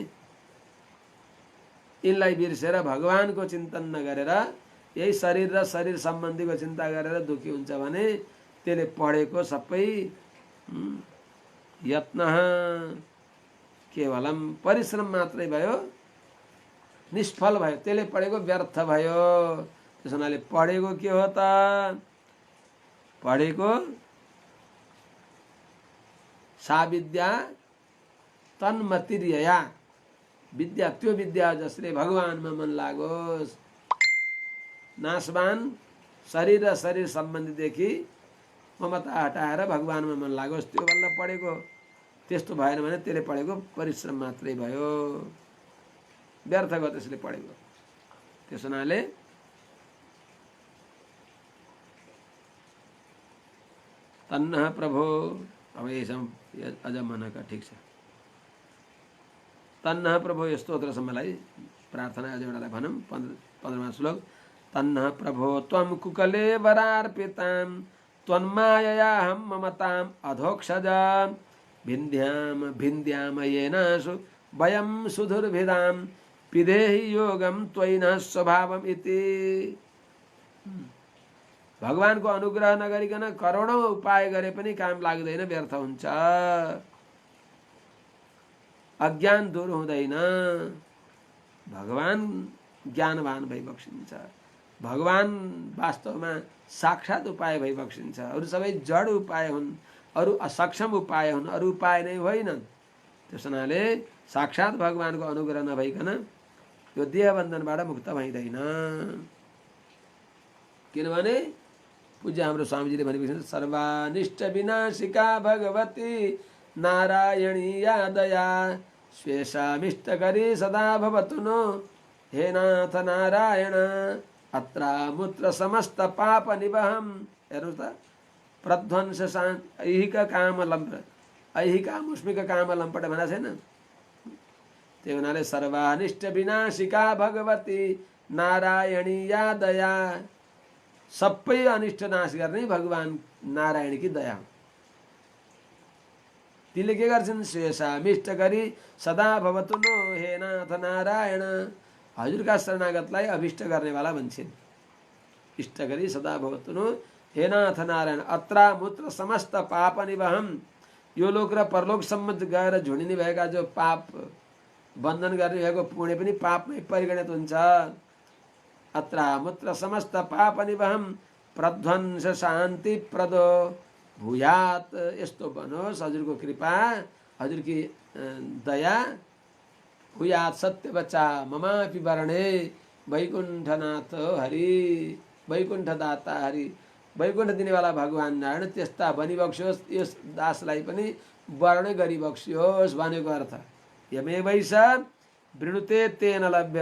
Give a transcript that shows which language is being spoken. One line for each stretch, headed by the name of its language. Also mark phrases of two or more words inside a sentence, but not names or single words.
Nepali: यिनलाई बिर्सेर भगवानको चिन्तन नगरेर यही शरीर र शरीर सम्बन्धीको चिन्ता गरेर दुखी हुन्छ भने त्यसले पढेको सबै यत्न केवलम परिश्रम मात्रै भयो, निष्फल भयो, त्यसले पढेको व्यर्थ भयो। त्यस हुनाले पढेको के हो त? पढेको
Sanskrit: सा विद्या तन्मतिर्यया,
Nepali: विद्या त्यो विद्या जसले भगवानमा मन लागोस्। नाशवान शरीर र शरीर सम्बन्धीदेखि ममता हटाएर भगवानमा मन लागोस्, त्यो बल्ल पढेको। त्यस्तो भएन भने त्यसले पढेको परिश्रम मात्रै भयो, व्यर्थ गयो त्यसले पढेको। त्यस हुनाले
Sanskrit: तन्नः प्रभो,
Nepali: अब यसमा अझ मनका ठिक छ।
Sanskrit: तन्नः प्रभो
Nepali: यो स्तोत्रसम्मलाई प्रार्थना अझ एउटालाई भनौँ। 15वां श्लोक।
Sanskrit: तन्नः प्रभो त्वं कुकले वरार्पितां त्वन्माययाहं ममताम् अधोक्षजां भिन्द्याम येनासु वयं सुधुर्भिदां पिधेहि योगं त्वयि न स्वभावम् इति।
Nepali: भगवानको अनुग्रह नगरिकन करोडौं उपाय गरे पनि काम लाग्दैन, व्यर्थ हुन्छ। अज्ञान दूर हुँदैन, भगवान ज्ञानवान भई बक्सिन्छ। भगवान वास्तवमा साक्षात उपाय भई बक्सिन्छ। अरू सबै जड उपाय हुन्, अरू असक्षम उपाय हुन्, अरू उपाय नै होइनन्। त्यस हुनाले साक्षात भगवानको अनुग्रह नभइकन यो देहबन्धनबाट मुक्त भइँदैन। किनभने पूज्य हाम्रो स्वामीजीले भनेको छ,
Sanskrit: सर्वानिष्ट विनाशिका भगवती नारायणी या दया स्वेषामिष्ट गरी सदा भवतु नो हे नाथ नारायण अत्रामुत्र समस्त पाप निवहम।
Nepali: हेर्नुहोस् त,
Sanskrit: प्रध्वंस ऐहिक काम लम्प, ऐहिक मुष्मिक काम लम्पट
Nepali: भनेको छैन। त्यही हुनाले
Sanskrit: सर्वानिष्ट विनाशिका भगवती नारायणी या दया,
Nepali: सबै अनिष्ट नाश गर्ने भगवान नारायणकी दया। तिनले के गर्छन्?
Sanskrit: स्वेषामिष्ट गरी सदा भवतु नो हे नाथ नारायण।
Nepali: हजुरका शरणागतलाई अभिष्ट गर्नेवाला भन्छन्।
Sanskrit: इष्ट गरी सदा भवतु नो हे नाथ नारायण अत्रा मूत्र समस्त पाप निवहम।
Nepali: यो लोक र परलोकसम्म गएर झुडिने भएका जो पाप बन्धन गर्ने भएको पुण्य पनि पापमै परिगणित हुन्छ।
Sanskrit: अत्रा मूत्र समस्त पाप निवहम प्रध्वंस शान्ति प्रदो भूयात।
Nepali: यस्तो बनोस् हजुरको कृपा, हजुरकी दया।
Sanskrit: भूयात सत्य बच्चा ममापि वर्णे वैकुण्ठनाथ हरि, वैकुण्ठ दाता हरि,
Nepali: वैकुण्ठ दिनेवाला भगवान नारायण त्यस्ता बनिबक्सियोस्। यस दासलाई पनि वर्ण गरिबक्सियोस् भनेको अर्थ।
Sanskrit: यमे वैश वृणुते तेन लभ्य।